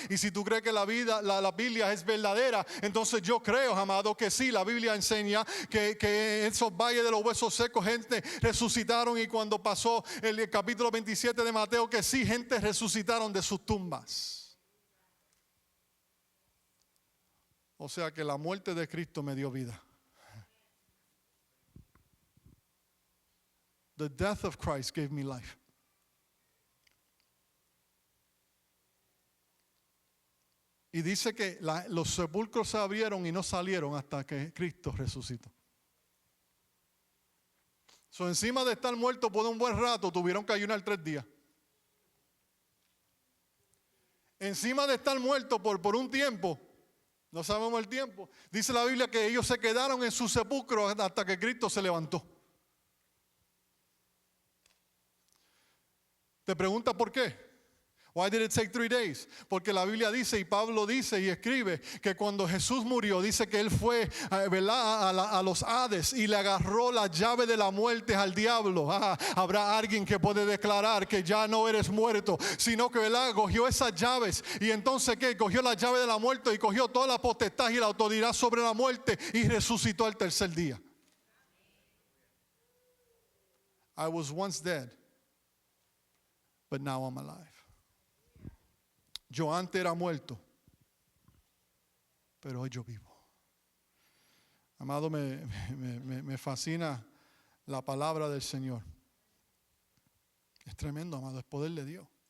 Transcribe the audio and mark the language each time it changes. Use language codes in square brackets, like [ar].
[es] Y si tú crees que la Biblia es verdadera, entonces yo creo, amado, que sí, la Biblia enseña que en esos valles de los huesos secos gente resucitaron, y cuando pasó el capítulo 27 de Mateo, que sí, gente resucitaron de sus tumbas. O sea que la muerte de Cristo me dio vida. [en] The death of Christ gave me life. [es] Y dice que los sepulcros se abrieron y no salieron hasta que Cristo resucitó. Encima de estar muerto por un buen rato, tuvieron que ayunar 3 días. Encima de estar muerto por un tiempo, no sabemos el tiempo, dice la Biblia que ellos se quedaron en su sepulcro hasta que Cristo se levantó. ¿Te pregunta por qué? [en] Why did it take 3 days? [es] Porque la Biblia dice y Pablo dice y escribe que cuando Jesús murió, dice que él fue, ¿verdad?, a los Hades y le agarró la llave de la muerte al diablo. Habrá alguien que puede declarar que ya no eres muerto, sino que, ¿verdad?, cogió esas llaves y entonces ¿qué? Cogió la llave de la muerte y cogió toda la potestad y la autoridad sobre la muerte y resucitó al tercer día. [en] I was once dead, but now I'm alive. [es] Yo antes era muerto, pero hoy yo vivo. Amado, me fascina la palabra del Señor. Es tremendo, amado, es poder de Dios.